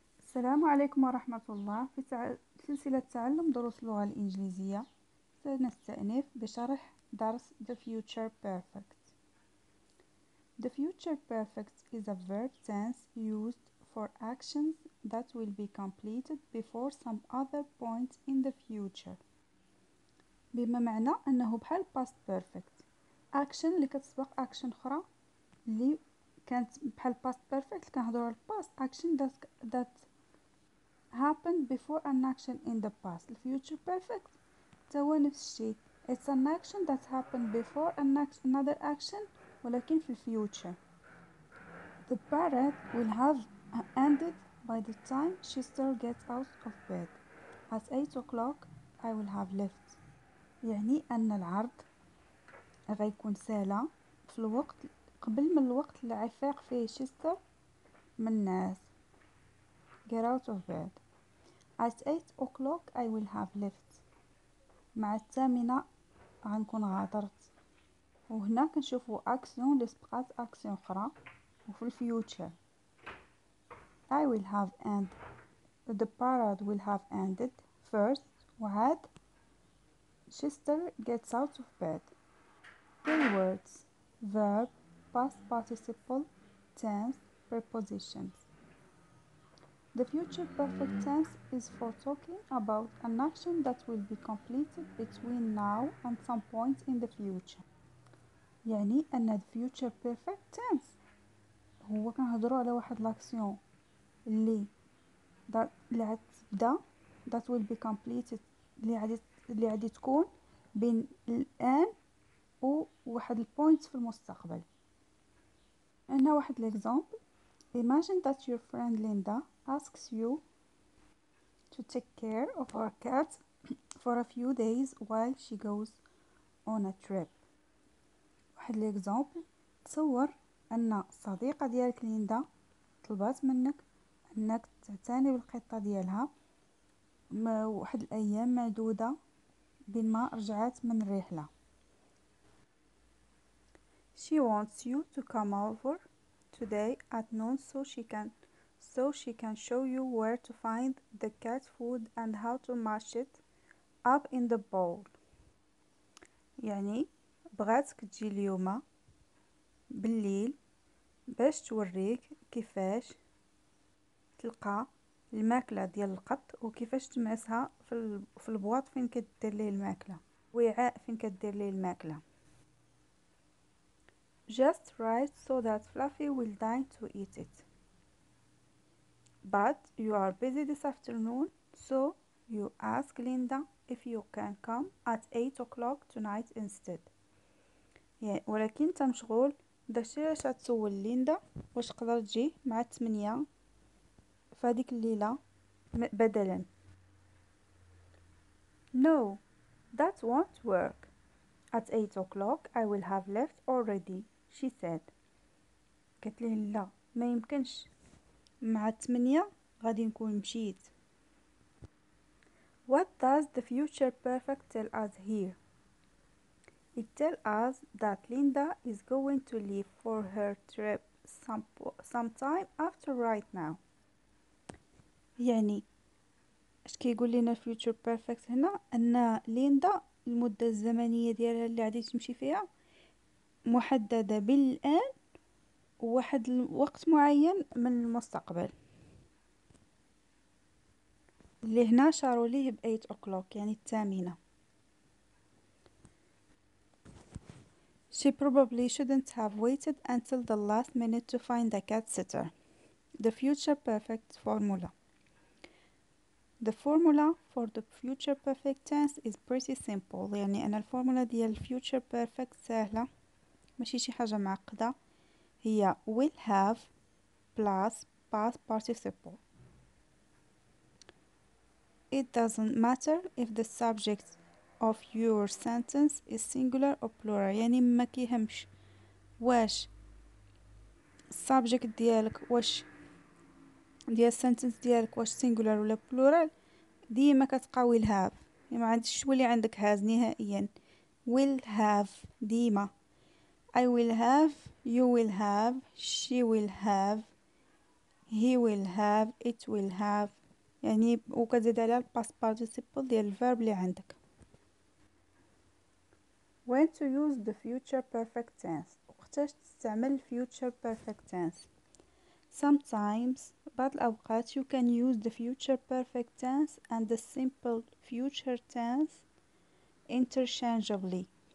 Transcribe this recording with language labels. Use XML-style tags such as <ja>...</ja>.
<ar>السلام عليكم ورحمة الله. في سلسلة تعلم دروس اللغة الإنجليزية سنستأنف بشرح درس The Future Perfect.</ar> <en>The future perfect is a verb tense used for actions that will be completed before some other point in the future.</en> <ar>بما معنى أنه بحال past perfect action اللي كتسبق action أخرى اللي كانت بحال past perfect اللي كنهضروا على</ar> <en>past action that happened before an action in the past. The future perfect</en> <ar>توا نفس الشيء.</ar> <en>It's an action that happened before another action</en> <ar>ولكن في</ar> <en>future. The parade will have ended by the time Chester gets out of bed. At 8 o'clock I will have left.</en> <ar>يعني أن العرض غيكون سالا في الوقت قبل من الوقت اللي عيفيق فيه شيستر من الناس.</ar> <en>Get out of bed. At 8 o'clock I will have left.</en> <ar>مع الثامنة غنكون غادرت. وهنا كنشوفوا أكسيون اللي سبقات أكسيون أخرى وفي الفيوتشر.</ar> <en>I will have ended. The parade will have ended first</en> <ar>وعاد</ar> <en>Chester gets out of bed. Keywords: verb, past participle, tense, prepositions. The future perfect tense is for talking about an action that will be completed between now and some point in the future.</en> <ar>يعني أن the future perfect tense هو كنهضروا على واحد لاكسيون اللي غتبدا</ar> <en>that will be completed</en> <ar>اللي غادي تكون بين الآن وواحد البوينت في المستقبل. هنا واحد l'example.</ar> <en>Imagine that your friend Linda asks you to take care of her cat for a few days while she goes on a trip.</en> <ar>واحد</ar> <en>l'example.</en> <ar>تصور أن الصديقة ديالك ليندا طلبات منك أنك تعتني بالقطة ديالها واحد الأيام معدودة بين ما رجعت من الرحلة.</ar> <en>She wants you to come over today at noon so she can show you where to find the cat food and how to mash it up in the bowl.</en> <ar>يعني بغاتك تجي اليوم بالليل باش توريك كيفاش تلقى الماكلة ديال القط وكيفاش تمعسها في البواط فين كدير ليه الماكلة، وعاء فين كدير ليه الماكلة.</ar> <en>Just right so that Fluffy will dine to eat it. But you are busy this afternoon, so you ask Linda if you can come at 8 o'clock tonight instead.</en> <ar>يعني ولكن انت مشغول، داكشي علاش غتسول ليندا واش تقدر تجي مع 8 فهاديك الليلة بدلا.</ar> <en>No, that won't work. At 8 o'clock I will have left already, she said.</en> <ar>قالت ليه لا ما يمكنش، مع 8 غادي نكون مشيت.</ar> <en>What does the future perfect tell us here? It tells us that Linda is going to leave for her trip sometime after right now.</en> <ar>يعني اش كيقول لنا future perfect هنا؟ ان ليندا المدة الزمنية ديالها اللي غادي تمشي فيها محددة بالآن وواحد الوقت معين من المستقبل اللي هنا شاروا ليه ب</ar> <en>8 o'clock</en> <ar>يعني الثامنة.</ar> <en>She probably shouldn't have waited until the last minute to find a cat sitter. The future perfect formula. The formula for the future perfect tense is pretty simple.</en> <ar>يعني أنا الفورمولا ديال future perfect سهلة ماشي شي حاجة معقدة. هي</ar> <en>will have plus past participle. It doesn't matter if the subject of your sentence is singular or plural.</en> <ar>يعني ما كيهمش واش subject ديالك واش ديال sentence ديالك واش singular ولا plural، ديما كتبقى will have. يعني ما عندش تولي عندك has نهائيا.</ar> <en>will have</en> <ar>ديما.</ar> <en>I will have, you will have, she will have, he will have, it will have.</en> <ar>يعني وكتزيد عليها الباست participle ديال الفيرب اللي عندك.</ar> <en>when to use the future perfect tense.</en> <ar>وقتاش تستعمل future perfect tense.</ar> <en>sometimes</en> <ar>بعض الأوقات</ar> <en>you can use the future perfect tense and the simple future tense interchangeably.</en>